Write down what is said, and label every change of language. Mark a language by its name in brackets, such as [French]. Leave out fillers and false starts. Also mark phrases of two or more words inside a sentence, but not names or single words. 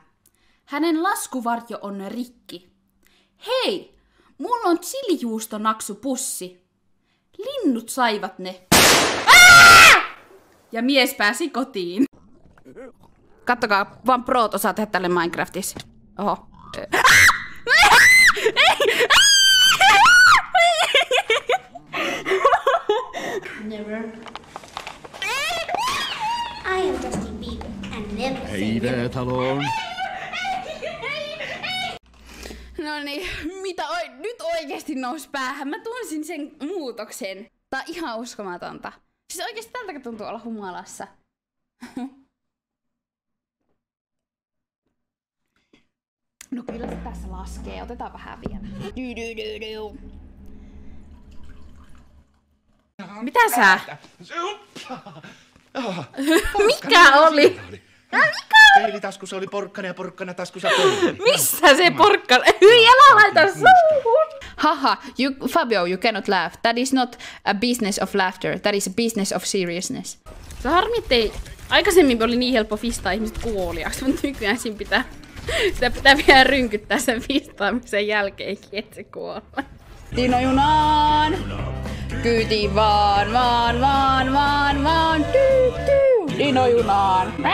[Finnish] Hänen laskuvarjo on rikki. Hei! Mulla on chilijuustonaksupussi. Linnut saivat ne. Ja mies pääsi kotiin. Kattokaa, vaan proot osaa tehdä tälle Minecraftissa. Oho. [English] Never. I am Justin Bieber and never [Finnish] Hei taloon. No niin, nyt oikeesti nousi päähän. Mä tunsin sen muutoksen. Tää on ihan uskomatonta. Siis oikeesti tältäkö tuntuu olla humalassa? No kyllä se tässä laskee. Otetaan vähän vielä. Mitä sä? Mikä oli? Peilitaskussa oli porkkana ja porkkana taskussa peili. Missä se porkkana? Hyi, älä laita suuhun! [English] Haha, Fabio, you cannot laugh. That is not a business of laughter. That is a business of seriousness. [Finnish] Se harmi, ettei... Aikaisemmin oli niin helppo fistaa ihmiset kuoliaksi, mutta nykyään siinä sitä pitää vielä rynkyttää sen fistaamisen jälkeenkin, että se kuolee. Dino junaan! Kyyti vaan, Dino junaan!